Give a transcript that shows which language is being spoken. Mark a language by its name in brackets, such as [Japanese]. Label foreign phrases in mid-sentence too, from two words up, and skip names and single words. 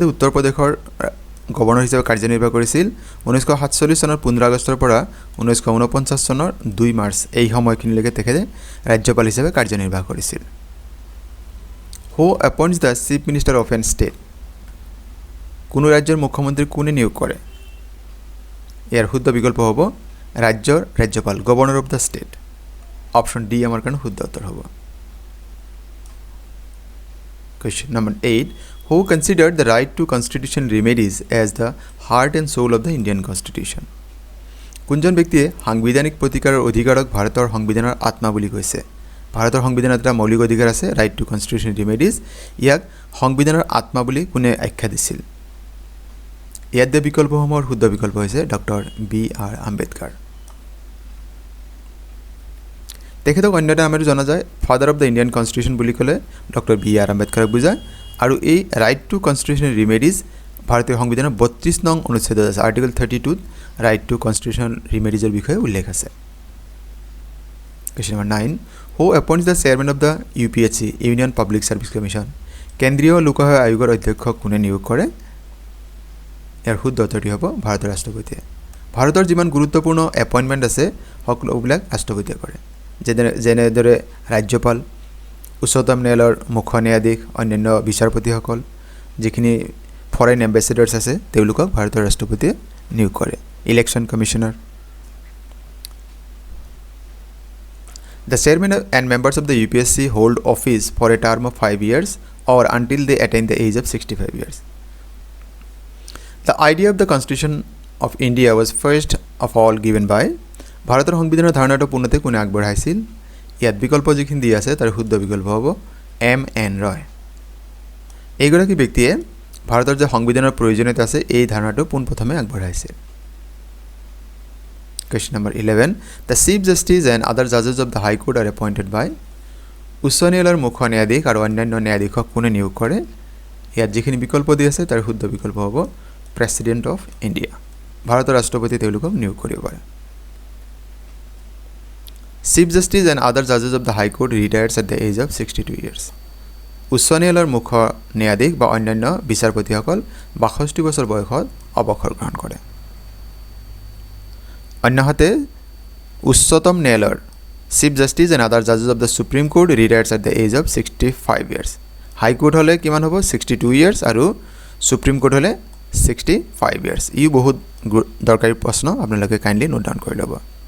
[Assamese] উত্তৰ প্ৰদেশৰ গভৰ্ণৰ হিচাপে কাৰ্যনিৰ্বাহ কৰিছিল 1947 চনৰ 15 আগষ্টৰ পৰা 1949 চনৰ 2 মাৰ্চ এই সময়খিনিলৈকে তেখেতে ৰাজ্যপাল হিচাপে কাৰ্যনিৰ্বাহ কৰিছিল [English] Who appoints the chief minister of a state [Assamese] কোনো ৰাজ্যৰ মুখ্যমন্ত্ৰী কোনে নিয়োগ কৰে ইয়াৰ শুদ্ধ বিকল্প হ'ব ৰাজ্যৰ ৰাজ্যপাল [English] governor of the state option D [Assamese] আমাৰ কাৰণে শুদ্ধ উত্তৰ হ'ব [English] Question number 8. Who considered the right to constitutional remedies as the heart and soul of the Indian Constitution? [Assamese] কোনজন ব্যক্তিয়ে সাংবিধানিক প্ৰতিকাৰৰ অধিকাৰক ভাৰতৰ সংবিধানৰ আত্মা বুলি কৈছে ভাৰতৰ সংবিধানত এটা মৌলিক অধিকাৰ আছে [English] right to constitutional remedies [Assamese] ইয়াক সংবিধানৰ আত্মা বুলি কোনে আখ্যা দিছিল ইয়াত দিয়া বিকল্পসমূহৰ শুদ্ধ বিকল্প হৈছে ডক্টৰ বি আৰ আম্বেদকাৰ তেখেতক অন্যটা নামেৰে জনা যায় [English] father of the Indian Constitution [Assamese] বুলি ক'লে ডক্টৰ বি আৰ আম্বেদকাৰক বুজায় আৰু এই [English] right to constitutional remedies [Assamese] ভাৰতীয় সংবিধানৰ 32 নং অনুচ্ছেদত আছে আৰ্টিকল 32 ত [English] right to constitutional remedies [Assamese] বিষয়ে উল্লেখ আছে [English] Question number 9. Who appoints the chairman of the UPSC Union Public Service Commission? [Assamese] কেন্দ্ৰীয় লোকসেৱা আয়োগৰ অধ্যক্ষক কোনে নিয়োগ কৰে ইয়াৰ শুদ্ধ উত্তৰটি হ'ব ভাৰতৰ ৰাষ্ট্ৰপতিয়ে ভাৰতৰ যিমান গুৰুত্বপূৰ্ণ এপইণ্টমেণ্ট আছে সকলোবিলাক ৰাষ্ট্ৰপতিয়ে কৰে যেনেদৰে ৰাজ্যপাল উচ্চতম ন্যায়ালয়ৰ মুখ্য ন্যায়াধীশ অন্যান্য বিচাৰপতিসকল যিখিনি [English] foreign ambassadors [Assamese] আছে তেওঁলোকক ভাৰতৰ ৰাষ্ট্ৰপতিয়ে নিয়োগ কৰে [English] election commissioner The chairman and members of the UPSC hold office for a term of 5 years or until they attain the age of 65 years. The idea of the Constitution of India was first of all given by [Assamese] ভাৰতৰ সংবিধানৰ ধাৰণাটো পুনতে কোনে আগবঢ়াইছিল ইয়াত বিকল্প যিখিনি দিয়া আছে তাৰ শুদ্ধ বিকল্প হ'ব এম.এন. ৰয় এইগৰাকী ব্যক্তিয়ে ভাৰতৰ যে সংবিধানৰ প্ৰয়োজনীয়তা আছে এই ধাৰণাটো পোনপ্ৰথমে আগবঢ়াইছিল [English] Question number 11. The Chief Justice and other judges of the High Court are appointed by [Assamese] উচ্চ ন্যায়ালয়ৰ মুখ্য ন্যায়াধীশ আৰু অন্যান্য ন্যায়াধীশক কোনে নিয়োগ কৰে ইয়াত যিখিনি বিকল্প দিয়া আছে তাৰ শুদ্ধ বিকল্প হ'ব [English] President of India [Assamese] ভাৰতৰ ৰাষ্ট্ৰপতি তেওঁলোকক নিয়োগ কৰিব পাৰে [English] Chief Justice and other judges of the High Court retires at the age of 62 years. [Assamese] উচ্চ ন্যায়ালয়ৰ মুখ্য ন্যায়াধীশ বা অন্যান্য বিচাৰপতিসকল 62 বছৰ বয়সত অৱসৰ গ্ৰহণ কৰে অন্যহাতে উচ্চতম ন্যায়ালয়ৰ [English] chief justice and other judges of the Supreme Court retires at the age of 65 years High Court [Assamese] হ'লে কিমান হ'ব 62 ইয়াৰ্ছ আৰু সুপ্ৰিম কোৰ্ট হ'লে 65 ইয়াৰ্ছ ই বহুত দৰকাৰী প্ৰশ্ন আপোনালোকে কাইণ্ডলি [English] note down [Assamese] কৰি ল'ব